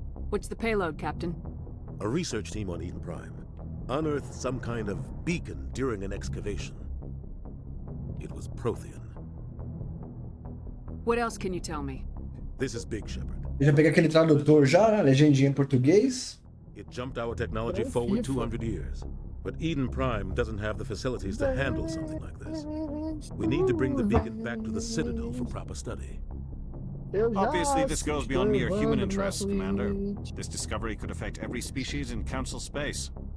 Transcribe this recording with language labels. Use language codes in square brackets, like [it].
[en] What's the payload, Captain? A research team on Eden Prime unearthed some kind of beacon during an excavation. It was Prothean. What else can you tell me? This is Big Shepard. [pt] Eu já peguei aquele tradutor já, né? Legendinha em português. [en] It jumped our technology forward 200 years. But Eden Prime doesn't have the facilities to handle something like this. We need to bring the beacon back to the Citadel for proper study. Obviously, this goes beyond mere human interests, Commander. This discovery could affect every species in Council space.